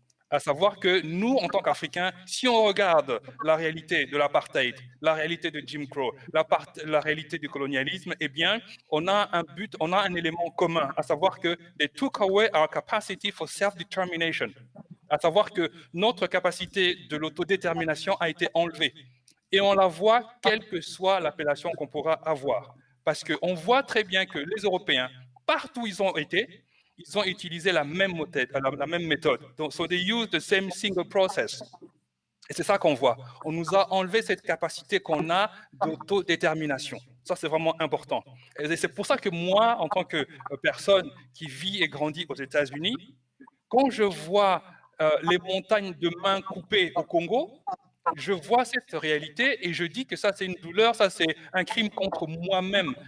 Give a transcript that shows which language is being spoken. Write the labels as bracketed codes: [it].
[fr] À savoir que nous, en tant qu'Africains, si on regarde la réalité de l'apartheid, la réalité de Jim Crow, la réalité du colonialisme, eh bien, on a un but, on a un élément commun, à savoir que [en] they took away our capacity for self-determination. [fr] À savoir que notre capacité de l'autodétermination a été enlevée. Et on la voit quelle que soit l'appellation qu'on pourra avoir. Parce qu'on voit très bien que les Européens, partout où ils ont été, ils ont utilisé la même méthode. [en] Donc, so they use the same single process. [fr] Et c'est ça qu'on voit. On nous a enlevé cette capacité qu'on a d'autodétermination. Ça, c'est vraiment important. Et c'est pour ça que moi, en tant que personne qui vit et grandit aux États-Unis, quand je vois les montagnes de mains coupées au Congo, je vois cette réalité et je dis que ça, c'est une douleur, ça, c'est un crime contre moi-même.